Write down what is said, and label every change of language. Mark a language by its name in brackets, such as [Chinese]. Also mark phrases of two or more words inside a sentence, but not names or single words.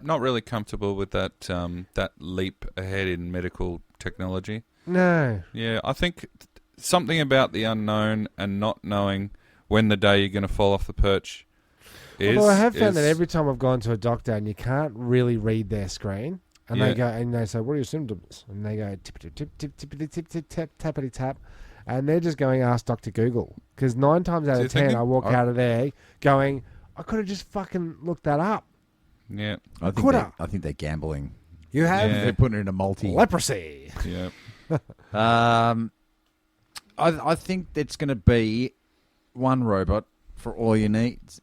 [English] not really comfortable with that that leap ahead in medical technology. No. Yeah, I think something about the unknown and not knowing when the day you're going to fall off the perch is. Although I have found that every time I've gone to a doctor and you can't really read their screen, and Yeah. they go and they say, "What are your symptoms?" and they go tip tip tip tip tip tip tip tip tap tappity tap, and they're just going, "Ask Dr. Google," because 9 times out So of you're 10 thinking- I walk out of there going, "I could have just fucking looked that up." Yeah, I Coulda. think they're gambling. You have Yeah. They're putting it in a multi. leprosy. yeah. I think it's going to be one robot for all your needs.